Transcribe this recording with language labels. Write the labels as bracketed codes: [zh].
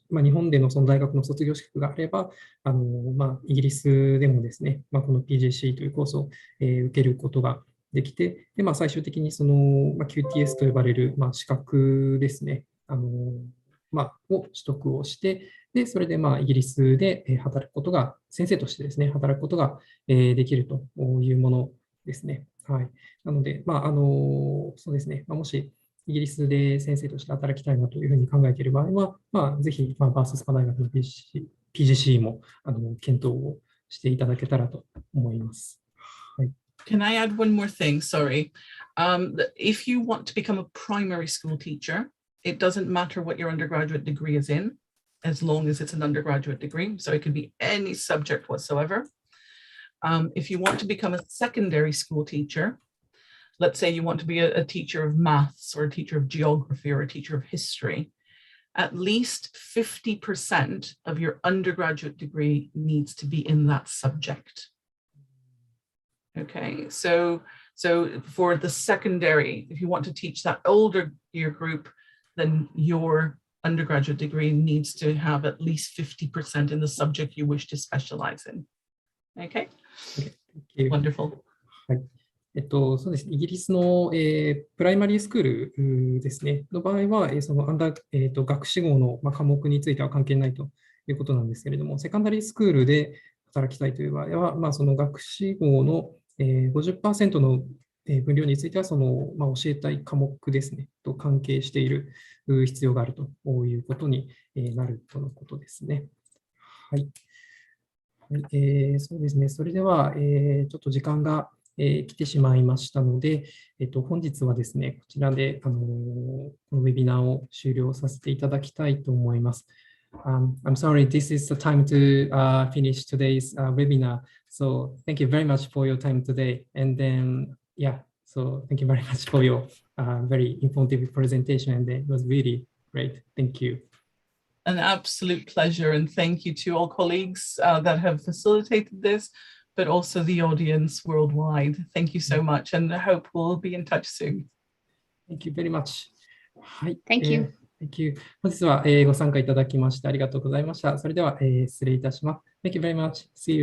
[ja] 本でのその大学の卒業資格があれば、イギリスでもですね、この Pgce というコースを、受けることができて、で最終的にその、QTS と呼ばれる、資格ですね、を取得をして、でそれでイギリスで働くことが、先生としてですね、働くことができるというものですね。はい。なので、そうですね、もしイギリスで先生として働きたいなというふうに考えている場合は、ぜひ、バーススパ大学の Pgce も検討をしていただけたらと思います。はい。 [en] Can I add one more thing? Sorry. If you want to become a primary school teacher, it doesn't matter what your undergraduate degree is in, as long as it's an undergraduate degree. So it can be any subject whatsoever. If you want to become a secondary school teacher, let's say you want to be a teacher of maths or a teacher of geography or a teacher of history, at least 50% of your undergraduate degree needs to be in that subject. Okay, so for the secondary, if you want to teach that older year group, then your undergraduate degree needs to have at least 50% in the subject you wish to specialize in. Okay? Wonderful. [ja] はい。そうですね、イギリスの、プライマリースクールですね、の場合は、その学士号の、科目については関係ないということなんですけれども、セカンダリースクールで働きたいという場合は、その学士号の、50% の分量については、その、教えたい科目ですね、と関係している必要があるということになるとのことですね。はい。そうですね、それでは、ちょっと時間が来てしまいましたので、本日はですね、こちらでこのウェビナーを終了させていただきたいと思います。 [en] I'm sorry, this is the time to finish today's webinar. So thank you very much for your time today. And then, so thank you very much for your very informative presentation. And it was really great. Thank you. An absolute pleasure. And thank you to all colleagues that have facilitated this, but also the audience worldwide. Thank you so much. And I hope we'll be in touch soon. Thank you very much. Thank you. Thank you. [ja] 本日はご参加いただきましてありがとうございました。それでは失礼いたします。 [en] Thank you very much. See you.